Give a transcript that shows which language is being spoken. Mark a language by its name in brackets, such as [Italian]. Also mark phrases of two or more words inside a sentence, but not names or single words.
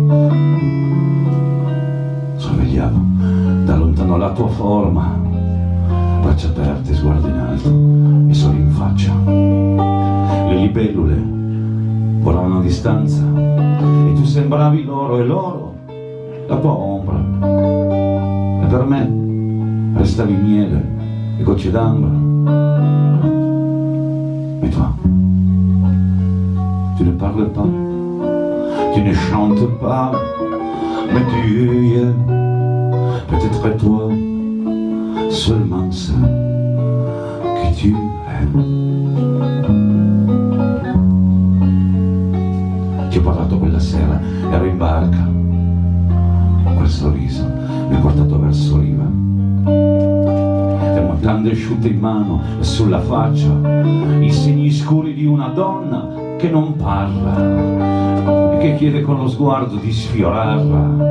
[Italian] Sorvegliavo da lontano la tua forma, braccia aperte, sguardo in alto e soli in faccia. Le libellule volavano a distanza e tu sembravi loro e loro la tua ombra. E per me restavi miele e gocce d'ambra. [French] Et toi, tu ne parles pas, tu ne chantes pas, mais tu es peut-être toi, seulement ça que tu aimes. [Italian] Ti ho parlato quella sera, ero in barca, quel sorriso mi ha portato verso riva. Le mutande asciutte in mano e sulla faccia i segni scuri di una donna che non parla e che chiede con lo sguardo di sfiorarla.